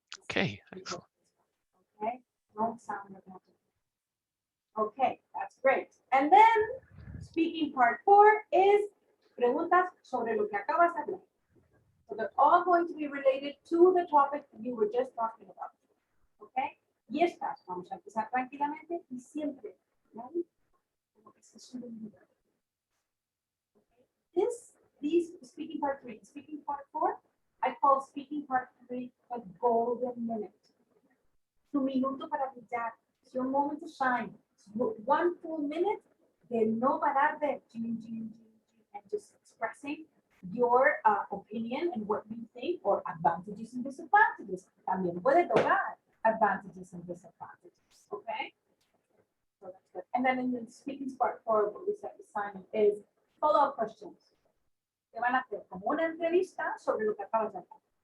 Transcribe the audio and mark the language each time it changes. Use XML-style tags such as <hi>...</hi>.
<en>Okay, excellent. Okay, don't sound repetitive. Okay, that's great. And then speaking part 4 is</en> <es>preguntas sobre lo que acabas de hablar.</es> <en>So they're all going to be related to the topic you were just talking about.</en> <es>Okay, y estas vamos a empezar tranquilamente y siempre, ¿no? Como que se suben.</es> <en>These speaking part 3, speaking part 4, I call speaking part 3 a golden minute.</en> <es>Tu minuto para brillar.</es> <en>It's your moment to shine. It's 1 full minute</en> <es>de no parar de</es> <en>and just expressing your opinion and what you think, or advantages and disadvantages.</en> <es>También puede tocar</es> <en>advantages and disadvantages. Okay? So that's good. And then in the speaking part 4, what we said with Simon is follow-up questions.</en> <es>Te van a hacer como una entrevista sobre lo que acabas de hacer.</es>